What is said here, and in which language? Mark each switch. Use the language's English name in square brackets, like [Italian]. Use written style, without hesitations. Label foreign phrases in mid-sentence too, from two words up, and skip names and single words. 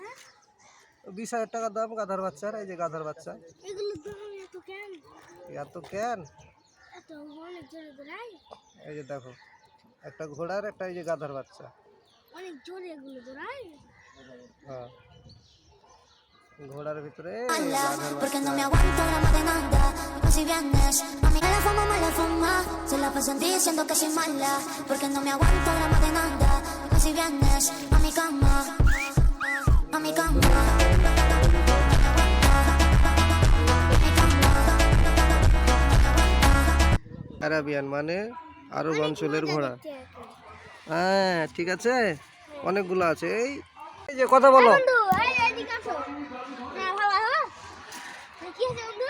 [Bangla] 20,000 টাকা দাম গাধার বাচ্চার। এই যে গাধার বাচ্চা। এগুলো দাম এত কেন? এত কেন? এত অনেক জোরে দৌড়ায়। এই যে দেখো একটা ঘোড়ার একটা এই যে গাধার বাচ্চা। অনেক জোরে এগুলো দৌড়ায়। হ্যাঁ ঘোড়ার ভিতরে [Spanish] Porque no me aguanto gramo de nada. Y si vienes, a mí mala fama. Se la pasan diciendo que soy mala. Porque no me aguanto gramo de nada. Y si vienes, a mi cama. A mi cama. [Bangla] আরাবিয়ান মানে আরব অঞ্চলের ঘোড়া। হ্যাঁ ঠিক আছে, অনেকগুলো আছে। এই যে কথা বলো। বন্ধু এই এদিকে আসো। হ্যাঁ ভালো ভালো। কি আছে বন্ধু?